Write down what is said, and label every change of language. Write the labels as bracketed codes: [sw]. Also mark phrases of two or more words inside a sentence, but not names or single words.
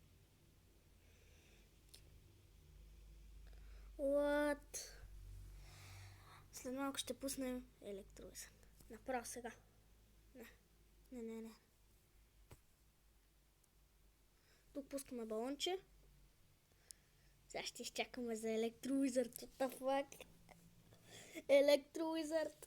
[en] What? [bg] След малко ще пуснем Електро Уизард. Направо сега. Не. Тук пускаме балонче. Сега ще изчакаме за Електро Уизард. [en] What the fuck? [bg] Електро Уизард.